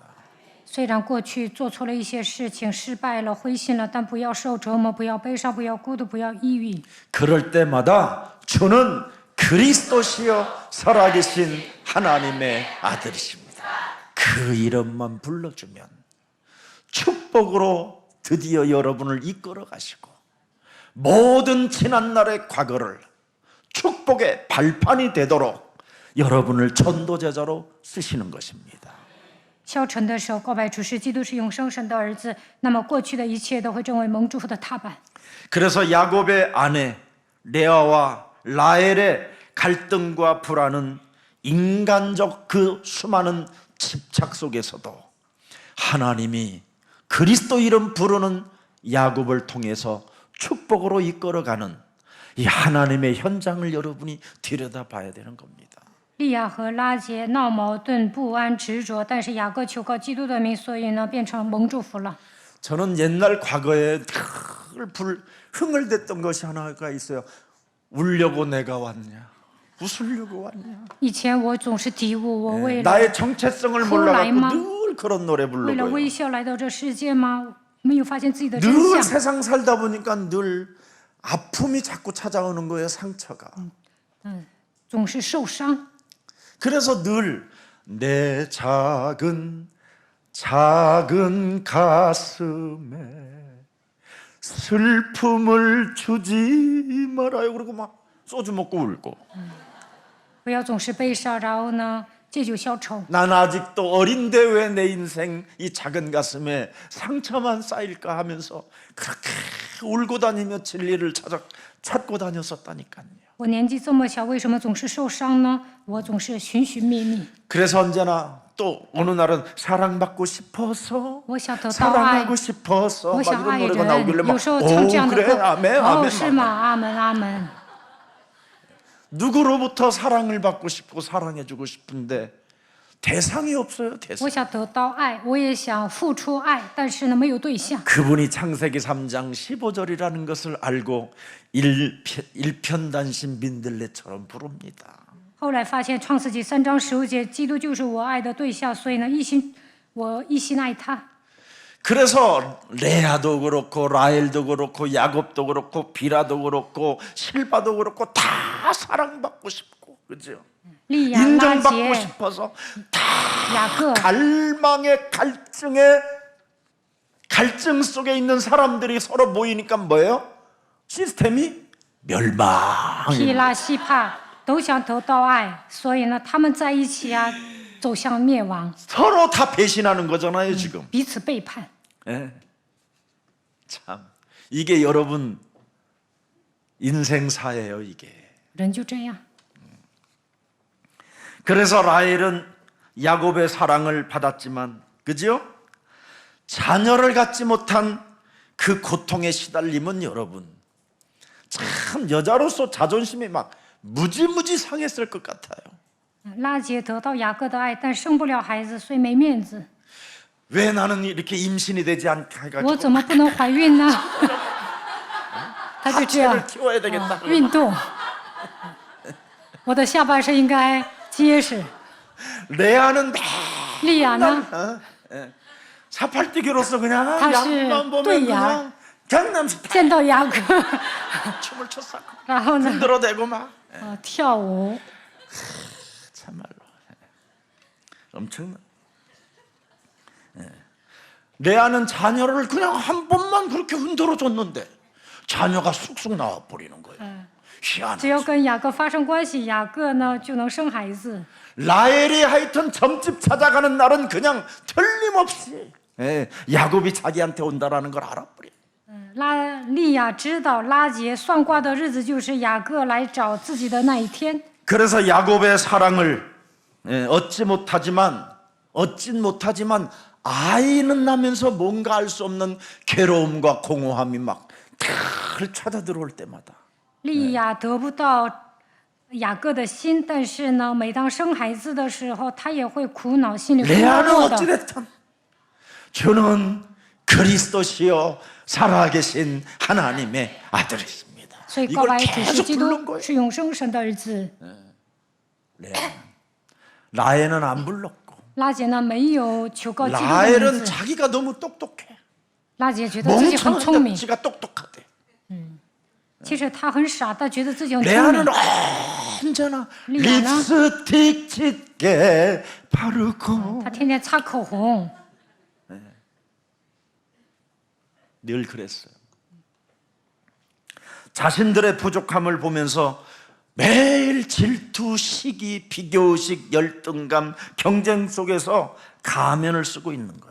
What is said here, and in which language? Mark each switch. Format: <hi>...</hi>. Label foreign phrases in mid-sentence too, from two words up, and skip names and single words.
<zh>虽然过去做错了一些事情，失败了、灰心了，但不要受折磨，不要悲伤，不要孤独，不要抑郁。</zh> <ko>그럴 때마다 주는 그리스도시여 살아계신 하나님의 아들이십니다. 그 이름만 불러주면 축복으로 드디어 여러분을 이끌어 가시고 모든 지난날의 과거를 축복의 발판이 되도록 여러분을 전도제자로 쓰시는 것입니다.</ko> <zh>消沉的时候，告白主是基督是永生神的儿子，那么过去的一切都会成为蒙祝福的踏板。</zh> <ko>그래서 야곱의 아내 레아와 라헬의 갈등과 불안은 인간적 그 수많은 집착 속에서도 하나님이 그리스도 이름 부르는 야곱을 통해서 축복으로 이끌어가는 이 하나님의 현장을 여러분이 들여다봐야 되는 겁니다.</ko> <zh>利亚和拉结闹矛盾、不安、执着，但是雅各求告基督的名，所以呢变成蒙祝福了。</zh> <ko>저는 옛날 과거에 늘 흥을 댔던 것이 하나가 있어요. 울려고 내가 왔냐? 웃으려고 왔냐?</ko> <zh>以前我总是嘀咕，我为了</zh> <ko>나의 정체성을 몰라갖고 콜라이마. 늘 그런 노래</ko> <zh>为了</zh> <ko>부르고요.</ko> <zh>微笑来到这世界吗？没有发现自己的真</zh> <ko>늘</ko> <zh>相。</zh> <ko>세상 살다 보니까 늘 아픔이 자꾸 찾아오는 거예요. 상처가.</ko> <zh>总是受伤。</zh> <ko>그래서 늘 내 작은 가슴에 슬픔을 주지 말아요. 그리고 막 소주 먹고 울고.</ko> <zh>不要总是悲伤，然后呢借酒消愁。</zh> <ko>난 아직도 어린데 왜 내 인생 이 작은 가슴에 상처만 쌓일까 하면서 그렇게 울고 다니며 진리를 찾고 다녔었다니까요.</ko> <zh>我年纪这么小，为什么总是受伤呢？我总是寻寻觅觅。</zh> <ko>그래서 언제나 또 어느 날은 사랑받고 싶어서</ko> <zh>我想得到爱，</zh> <ko>사랑하고 싶어서</ko> <zh>我</zh> <ko>막</ko> <zh>想</zh> <ko>이런</ko> <zh>爱</zh> <ko>노래가</ko> <zh>人。</zh> <ko>나오길래</ko> <zh>有</zh> <ko>막</ko> <zh>时候唱这样的</zh> <ko>그래</ko> <zh>歌，</zh> <ko>아멘</ko> <zh>哦，</zh> <ko>아멘</ko> <zh>是吗？阿门，阿门。</zh> <ko>누구로부터 사랑을 받고 싶고 사랑해주고 싶은데 대상이 없어요.</ko> <zh>我</zh> <ko>대상.</ko> <zh>想得到爱，我也想付出爱，但是呢没有对象。</zh> <ko>그분이 창세기 3장 15절이라는 것을 알고 일편단심 민들레처럼 부릅니다.</ko> <zh>后来发现创世纪3章15节，基督就是我爱的对象，所以呢我一心爱他。</zh> <ko>그래서 레아도 그렇고 라헬도 그렇고 야곱도 그렇고 비라도 그렇고 실바도 그렇고 다 사랑받고 싶고 그죠?</ko> <zh>利亚、拉</zh> <ko>인정받고</ko> <zh>结、</zh> <ko>싶어서</ko> <zh>雅各，</zh> <ko>갈망의 갈증 속에 있는 사람들이 서로 모이니까 뭐예요? 시스템이 멸망.</ko> <zh>希拉、希帕都想得到爱，所以呢他们在一起啊，走向灭亡，</zh> <ko>서로 다 배신하는 거잖아요 지금.</ko> <zh>彼此背叛。</zh> <ko>예. 참 이게 여러분 인생사예요 이게.</ko> <zh>人就这样。</zh> <ko>그래서 라헬은 야곱의 사랑을 받았지만 그죠? 자녀를 갖지 못한 그 고통에 시달림은 여러분 참 여자로서 자존심이 막 무지무지 상했을 것 같아요.</ko> <zh>拉结得到雅各的爱，但生不了孩子，所以没面子。</zh> <ko>왜 나는 이렇게 임신이 되지 않게</ko> <zh>我</zh> <ko>해가지고</ko> <zh>怎么不能怀孕呢？他就这样</zh> <ko>하체를 키워야 되겠다.</ko> <zh>运动，我的下半身应该结实。</zh> <ko>레아는</ko> <zh>利亚呢？</zh> <ko>사팔뛰기로서 그냥 다시 양만 보면 또이야. 그냥 강남 스타일</ko> <zh>见到雅各，</zh> <ko>춤을 췄었고</ko> <zh>然后呢，</zh> <ko>흔들어대고 막</ko> <zh>跳舞。</zh> <ko>참말로 엄청나. 레아는 자녀를 그냥 한 번만 그렇게 흔들어 줬는데 자녀가 쑥쑥 나와 버리는 거예요.</ko> <zh>只</zh> <ko>희한하지.</ko> <zh>要跟雅各发生关系，雅各呢就能生孩子。</zh> <ko>라헬이 하여튼 점집 찾아가는 날은 그냥 틀림없이 야곱이 자기한테 온다라는 걸 알아버려.</ko> <zh>利亚知道拉结算卦的日子就是雅各来找自己的那一天，</zh> <ko>그래서 야곱의 사랑을 얻진 못하지만 아이는 나면서 뭔가 알 수 없는 괴로움과 공허함이 막 늘 찾아 들어올 때마다</ko> <zh>利亚得不到雅各的心，但是呢，每当生孩子的时候，他也会苦恼，心里会</zh> <ko>레아는</ko> <zh>落的。</zh> <ko>어찌됐든 주는 그리스도시요 살아계신 하나님의 아들이십니다.</ko> <zh>所以告</zh> <ko>이걸</ko> <zh>白主是</zh> <ko>계속</ko> <zh>基</zh> <ko>부른</ko> <zh>督，</zh> <ko>거예요.</ko> <zh>是永生神的儿子。</zh> <ko>라헬은 안 불렀고</ko> <zh>拉结呢没有求告基督的名</zh> <ko>라헬은</ko> <zh>字，</zh> <ko>자기가 너무 똑똑해.</ko> <zh>拉结觉得自己很聪</zh> <ko>멍청한데</ko> <zh>明，</zh> <ko>지가 똑똑하대.</ko> <zh>其实他很傻，但觉得自己很聪</zh> <ko>레아는</ko> <zh>明。</zh> <ko>언제나 리아나? 립스틱 짙게 바르고</ko> <zh>他天天擦口红，</zh> <ko>늘 그랬어요. 자신들의 부족함을 보면서 매일 질투, 시기, 비교의식, 열등감, 경쟁 속에서 가면을 쓰고 있는 거예요.</ko>